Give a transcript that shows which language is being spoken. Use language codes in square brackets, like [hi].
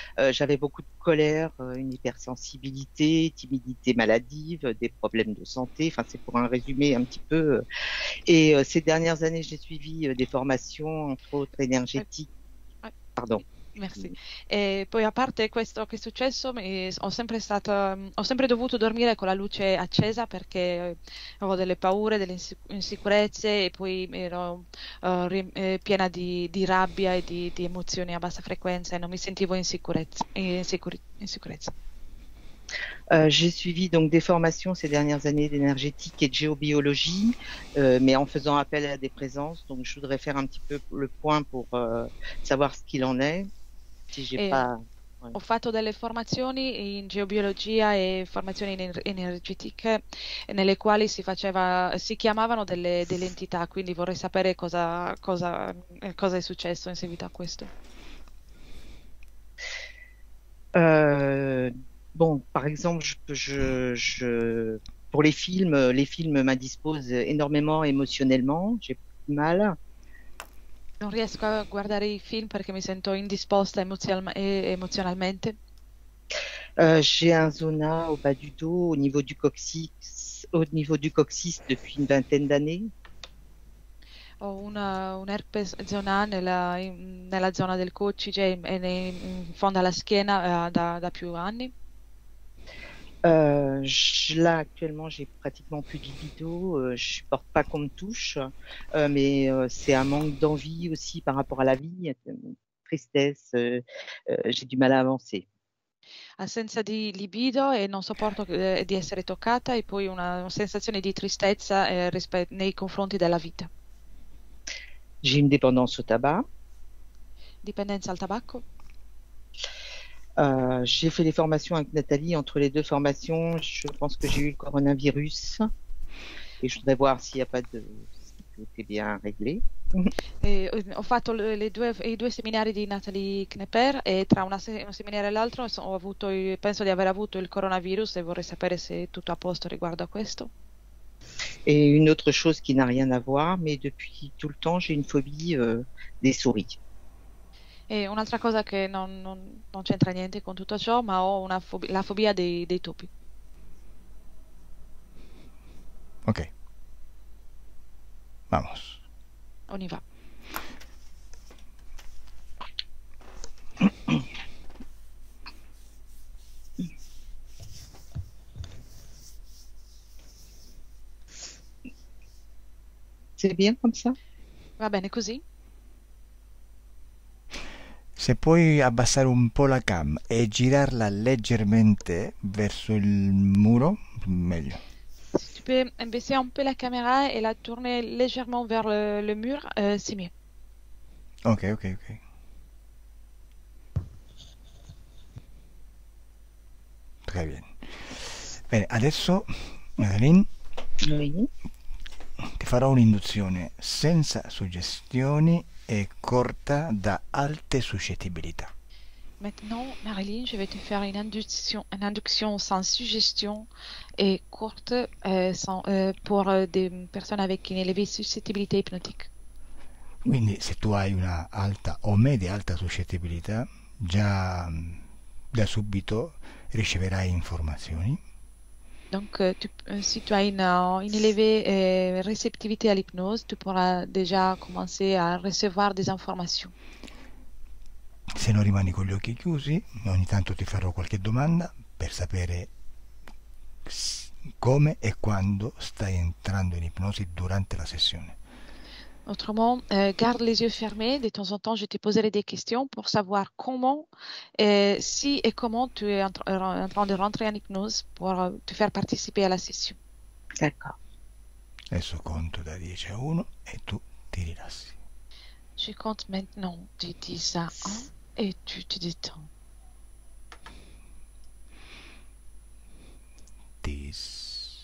[fr] J'avais beaucoup de colère, une hypersensibilité, timidité maladive, des problèmes de santé. Enfin, c'est pour un résumé un petit peu. Et ces dernières années, j'ai suivi des formations, entre autres Eh, énergétiques. eh, Pardon. Merci. [it] E poi a parte questo che è successo, ho sempre dovuto dormire con la luce accesa perché avevo delle paure, delle insicurezze e poi ero piena di rabbia e di emozioni a bassa frequenza e non mi sentivo in sicurezza. [fr] J'ai suivi donc des formations ces dernières années d'énergétique et de géobiologie, mais en faisant appel à des présences. Donc, je voudrais faire un petit peu le point pour savoir ce qu'il en est. Si j'ai [it] E [fr] pas. Ouais. [it] ho fatto delle formazioni in geobiologia e formazioni energetiche nelle quali si chiamavano delle entità, quindi vorrei sapere cosa è successo in seguito a questo. [fr] Euh, bon, par exemple, pour les films m'indisposent énormément émotionnellement. J'ai beaucoup de mal. [it] Non riesco a guardare i film perché mi sento indisposta emozionalmente. [fr] J'ai un zona au bas du dos, au niveau du coccyx depuis une vingtaine d'années. [it] Ho un herpes zona nella zona del coccige e in fondo alla schiena da più anni. [fr] Là, actuellement, j'ai pratiquement plus de libido. Je supporte pas qu'on me touche, mais c'est un manque d'envie aussi par rapport à la vie, tristesse. J'ai du mal à avancer. [it] Assenza di libido e non sopporto di essere toccata e poi una sensazione di tristezza nei confronti della vita. [fr] J'ai une dépendance au tabac. [it] Dipendenza al tabacco. [fr] J'ai fait les formations avec Nathalie. Entre les deux formations, je pense que j'ai eu le coronavirus et je voudrais voir s'il n'y a pas de, si tout est bien réglé. [it] Ho fatto i due seminari di Natalie Knepper e tra un seminario e l'altro penso di aver avuto il coronavirus e vorrei sapere se è tutto a posto riguardo a questo. [fr] Et une autre chose qui n'a rien à voir, mais depuis tout le temps, j'ai une phobie des souris. [it] E un'altra cosa che non c'entra niente con tutto ciò, ma ho la fobia dei topi. [es] Ok, vamos. [fr] On y va. C'est bien comme ça? [it] Va bene così? Se puoi abbassare un po' la cam e girarla leggermente verso il muro, meglio. [fr] Si tu peux baisser un peu la caméra et la tourner légèrement vers le mur, c'est mieux. [en] Ok, ok, ok. [fr] Très bien. [it] Bene, adesso, Madeline, [fr] Oui. [it] ti farò un'induzione senza suggestioni e corta da alte suscettibilità. [fr] Maintenant, Marilyn, je vais te faire une induction sans suggestion et courte pour des personnes avec une élevée suscettibilité hypnotique. [it] Quindi se tu hai una alta o media alta suscettibilità, già da subito riceverai informazioni. [fr] Donc, si tu as une élevée réceptivité à l'hypnose, tu pourras déjà commencer à recevoir des informations. [it] Se non rimani con gli occhi chiusi, ogni tanto ti farò qualche domanda per sapere come e quando stai entrando in ipnosi durante la sessione. [fr] Autrement, garde les yeux fermés. De temps en temps, je te poserai des questions pour savoir comment, si et comment tu es en train de rentrer en hypnose pour te faire participer à la session. D'accord. [it] Adesso conto da 10 a 1 e tu ti rilassi. [fr] Je compte maintenant de 10 à 1 et tu te détends. 10.